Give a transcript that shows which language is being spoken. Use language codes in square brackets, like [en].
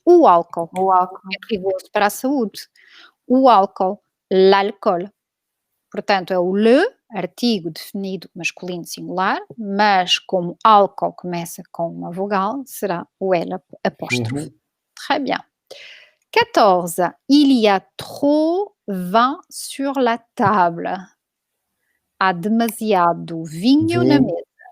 [pt] O álcool. É perigoso para a saúde. O álcool. [fr] L'alcool. [pt] Portanto, é o le, artigo definido masculino singular, mas como álcool começa com uma vogal, será o L apóstrofe. [fr] Très bien. 14. Il y a trop vin sur la table. [pt] Há demasiado vinho na mesa.